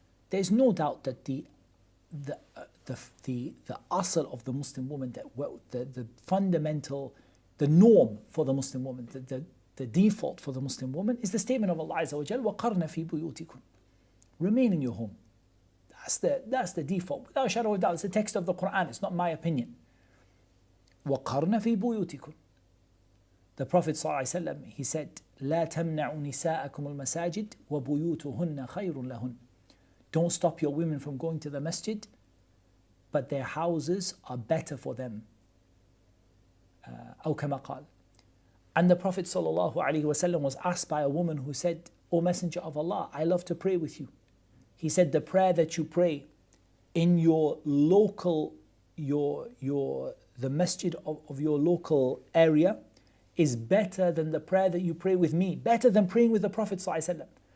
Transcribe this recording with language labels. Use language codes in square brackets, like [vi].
[en] There's no doubt that the asl of the Muslim woman, the fundamental, the norm for the Muslim woman, the default for the Muslim woman is the statement of Allah Azza wa Jal, [ar] وَقَرْنَ فِي بُيُوتِكُمْ. [en] Remain in your home. That's the default. Without a shadow of doubt, it's the text of the Qur'an. It's not my opinion. [ar] وَقَرْنَ فِي بُيُوتِكُمْ. [en] The Prophet ﷺ, he said, [ar] لَا تَمْنَعُوا نِسَاءَكُمُ الْمَسَاجِدِ وَبُيُوتُهُنَّ خَيْرٌ لَهُنَّ. [en] Don't stop your women from going to the masjid, but their houses are better for them. [ar] أو كما قال. [en] And the Prophet ﷺ was asked by a woman who said, O Messenger of Allah, I love to pray with you. He said, the prayer that you pray in your local, the masjid of your local area is better than the prayer that you pray with me, better than praying with the Prophet ﷺ.